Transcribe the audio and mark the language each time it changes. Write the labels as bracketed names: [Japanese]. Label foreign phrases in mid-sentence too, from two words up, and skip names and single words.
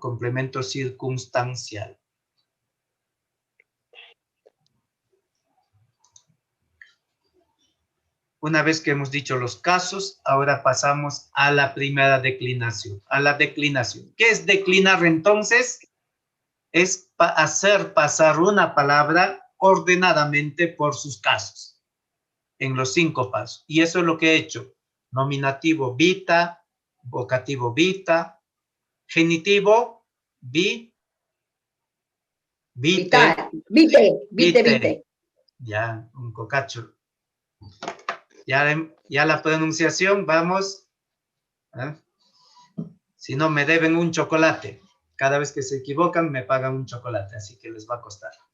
[Spanish] Complemento circunstancial. Una vez que hemos dicho los casos, ahora pasamos a la primera declinación, a la declinación. ¿Qué es declinar entonces? Es hacer pasar una palabra ordenadamente por sus casos, en los 5 pasos. Y eso es lo que he hecho. Nominativo, vita, vocativo, vita, genitivo, vite. Ya, un cocacho. Ya la pronunciación, vamos. Si no, me deben un chocolate. Cada vez que se equivocan, me pagan un chocolate, así que les va a costar.